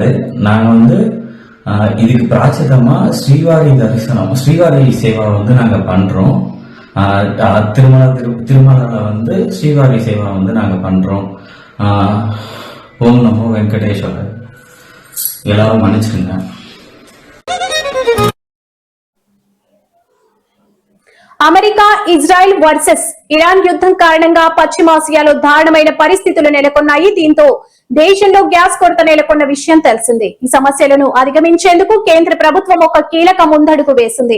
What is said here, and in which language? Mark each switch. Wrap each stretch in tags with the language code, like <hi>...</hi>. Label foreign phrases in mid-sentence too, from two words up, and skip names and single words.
<ta>நாங்கள் வந்து இதுக்கு பிராச்சிதமாக ஸ்ரீவாரி சேவா வந்து நாங்கள் பண்ணுறோம். திருமலாவில் வந்து ஸ்ரீவாரி சேவா வந்து நாங்கள் பண்ணுறோம். ஓம் நமோ வெங்கடேஸ்வரர். எல்லாரும் மன்னிச்சுக்கோங்க.</ta> <te>అమెరికా, ఇజ్రాయెల్ వర్సెస్ ఇరాన్ యుద్ధం కారణంగా పశ్చిమాసియాలో దారుణమైన పరిస్థితులు నెలకొన్నాయి. దీంతో దేశంలో గ్యాస్ కొరత నెలకొన్న విషయం తెలిసిందే. ఈ సమస్యలను అధిగమించేందుకు కేంద్ర ప్రభుత్వం ఒక కీలక ముందడుగు వేసింది.</te>